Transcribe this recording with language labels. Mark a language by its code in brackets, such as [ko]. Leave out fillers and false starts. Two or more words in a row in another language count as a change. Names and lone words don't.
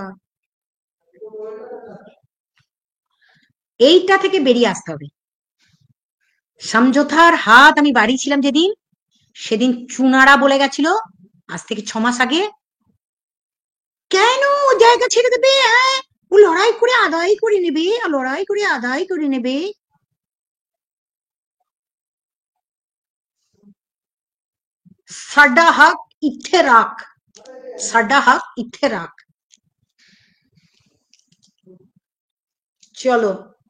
[bn] এইটা থেকে বেরিয়ে আসতে হবে। সমঝোতার হাত আমি বাড়িয়েছিলাম যেদিন, সেদিন চুনারা বলে গেছিল আজ থেকে 6 মাস আগে, কেন জায়গা ছেড়ে দেবে, হ্যাঁ ও লড়াই করে আদায় করে নেবে, লড়াই করে আদায় করে নেবে। [pa] ਸਾਡਾ ਹੱਕ ਇੱਥੇ ਰੱਖ, ਸਾਡਾ ਹੱਕ ਇੱਥੇ ਰੱਖ। [bn] চলো